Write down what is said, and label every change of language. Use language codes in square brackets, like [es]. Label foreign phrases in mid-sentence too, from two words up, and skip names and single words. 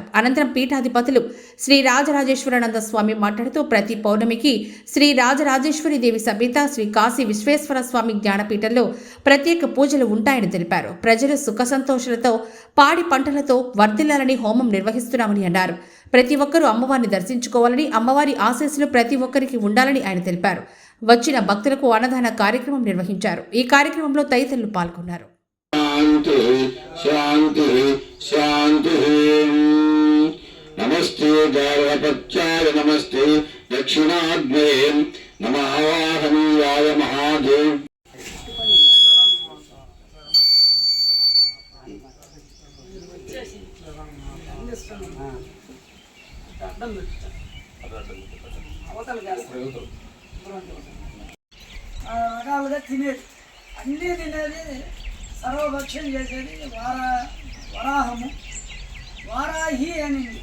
[te] అనంతరం పీఠాధిపతులు శ్రీ రాజరాజేశ్వరానంద స్వామి మాట్లాడుతూ ప్రతి పౌర్ణమికి శ్రీ రాజరాజేశ్వరి దేవి సమేత శ్రీ కాశీ విశ్వేశ్వర స్వామి జ్ఞానపీఠంలో ప్రత్యేక పూజలు ఉంటాయని తెలిపారు. ప్రజలు సుఖ సంతోషాలతో పాడి పంటలతో వర్ధిల్లాలని హోమం నిర్వహిస్తున్నామని అన్నారు. ప్రతి ఒక్కరూ అమ్మవారిని దర్శించుకోవాలని, అమ్మవారి ఆశీస్సులు ప్రతి ఒక్కరికి ఉండాలని ఆయన తెలిపారు. వచ్చిన భక్తులకు అన్నదాన కార్యక్రమం నిర్వహించారు. ఈ కార్యక్రమంలో తదితరులు పాల్గొన్నారు. [sa] शांति शांति शांति नमस्ते गार्हपत्याय नमस्ते दक्षिणाग्ने नमः वाहनीयाय महादेव [te] రకాలుగా తినేది అన్నీ తినేది సర్వభక్ష్యం చేసేది వరాహము వారాహి అనింది.